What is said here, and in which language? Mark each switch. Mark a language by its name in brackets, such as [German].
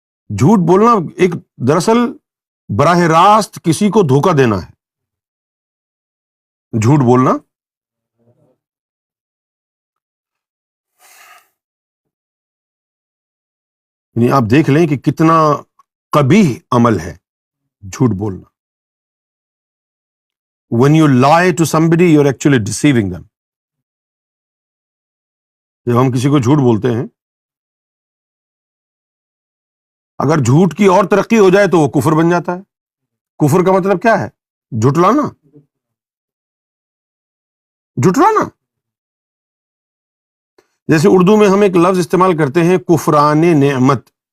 [Urdu] جھوٹ بولنا ایک دراصل براہ راست کسی کو دھوکہ دینا ہے. جھوٹ بولنا یعنی آپ دیکھ لیں کہ کتنا قبیح عمل ہے جھوٹ بولنا. [English] When you lie to somebody, you're actually deceiving them. [Urdu] جب ہم کسی کو جھوٹ بولتے ہیں، اگر جھوٹ کی اور ترقی ہو جائے تو وہ کفر بن جاتا ہے. کفر کا مطلب کیا ہے؟ جھٹلانا. جھٹلانا جیسے اردو میں ہم ایک لفظ استعمال کرتے ہیں کفران نعمت.